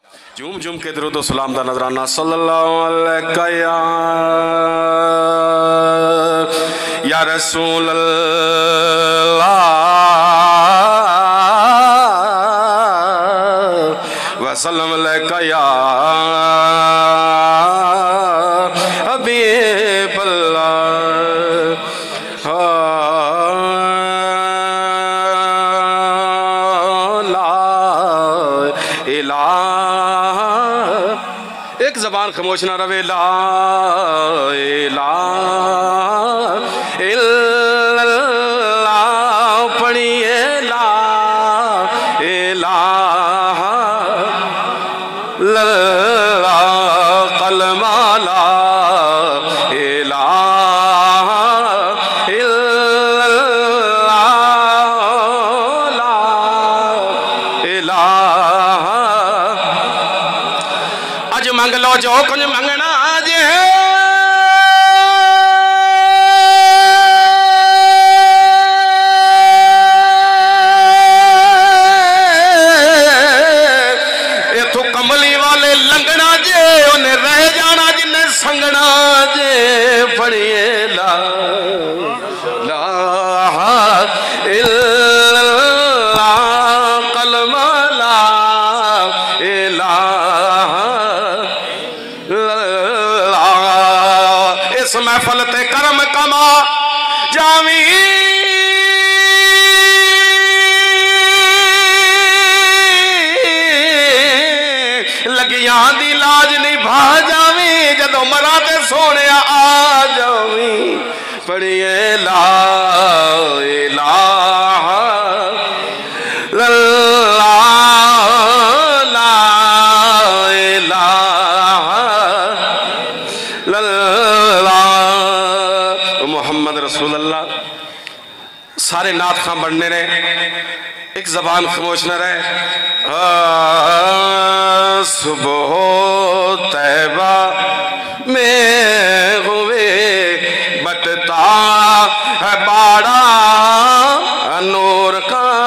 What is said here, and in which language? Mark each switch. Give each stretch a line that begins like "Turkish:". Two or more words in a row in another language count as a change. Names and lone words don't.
Punjabi: ਝੂਮ ਝੂਮ ਕੇ ਦਰੂਦ ਵ ਸਲਾਮ ਦਾ ਨਜ਼ਰਾਨਾ
Arabic: صلى الله عليه يا رسول الله وسلم عليك يا حبيب الله.
Punjabi: ਇੱਕ ਜ਼ਬਾਨ ਖ਼ਾਮੋਸ਼ ਨਾ ਰਵੇ।
Arabic: لا إله إلا الله पढ़िए। لا إله إلا الله كلمة لا إله إلا الله لا إله.
Punjabi: ਅੱਜ ਮੰਗ ਲੋ ਜੋ ਕੁਝ ਮੰਗਣਾ ਜੇ ਇੱਥੋਂ ਕਮਲੀ ਵਾਲੇ ਲੰਘਣਾ ਜੇ ਉਨ੍ਹਾਂ ਰਹਿ ਜਾਣਾ ਜਿਨ੍ਹਾਂ ਸੰਗਣਾ ਜੇ।
Arabic: पढ़िए لا إله إلا الله كلمة لا إله.
Punjabi: ਇਸ ਮਹਫ਼ਲ ਤੇ ਕਰਮ ਕਮਾ ਜਾਵੀ ਲੱਗੀਆਂ ਦੀ ਲਾਜ ਨਿਭਾ ਜਾਵੀ ਜਦੋਂ ਮਰਾਂ ਤੇ ਸੋਹਣੇ ਆ ਜਾਵੀ।
Arabic: पढ़िए لا إله إلا الله لا إله محمد رسول الله.
Punjabi: ਸਾਰੇ ਨਾਤ ਖ਼ਾਂ ਬਣਨੇ ਰਹੇ, ਇੱਕ ਜ਼ਬਾਨ ਖ਼ਾਮੋਸ਼ ਨ ਰਹੇ।
Urdu: صبح طیبہ میں ہوئے بٹتا ہے باڑا نور کا.